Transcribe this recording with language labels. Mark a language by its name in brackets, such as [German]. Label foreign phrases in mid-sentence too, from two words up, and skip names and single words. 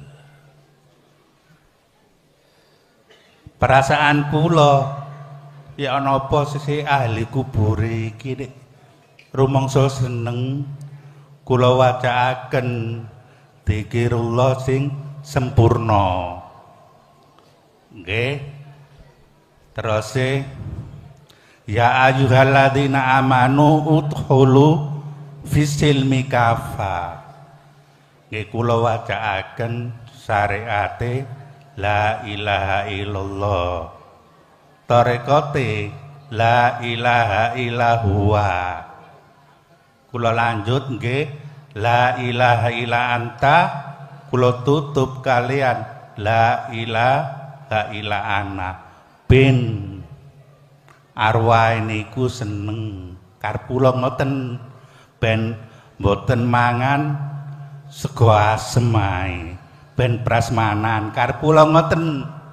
[Javanese] Perasaan kula ya ana apa sih ahli kubur iki nek rumangsa seneng kula wacaaken dzikirullah sing sempurna. Nggih. [Arabic] Terus يا أيها الذين آمنوا ادخلوا في السلم كافة. [Javanese] Nggih kula wacaaken syariate [Arabic] لا إله إلا الله. Tarekote لا إله إلا الله. [Javanese] Kula lanjut nggih [Arabic] لا إله إلا أنت. [Javanese] Kula tutup kalian [Arabic] لا إله إلا أنا. [Javanese] Ben arwah niku seneng karep kula ngoten ben mboten mangan sego asem ae ben prasmanan karep kula ngoten.